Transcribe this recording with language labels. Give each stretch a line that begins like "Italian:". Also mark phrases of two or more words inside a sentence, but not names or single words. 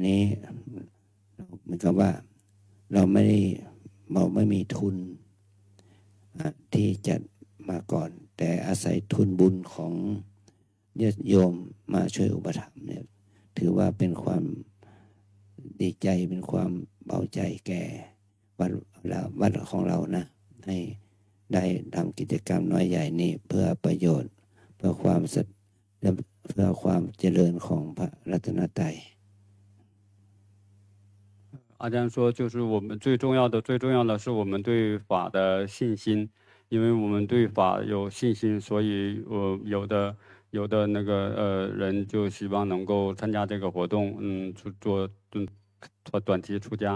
Thai: นี้เหมือนกับว่าเราไม่มีทุนที่จะมาก่อนแต่อาศัยทุนบุญของญาติโยมมาช่วยอุปถัมภ์เนี่ยถือว่าเป็นความดีใจเป็นความเบาใจแก่วัดของเรานะให้ได้ทำกิจกรรมน้อยใหญ่นี้เพื่อประโยชน์เพื่อความเจริญของพระรัตนตรัย
Chinese: 阿江说，就是我们最重要的是我们对法的信心，因为我们对法有信心，所以有的人就希望能够参加这个活动，做短期出家。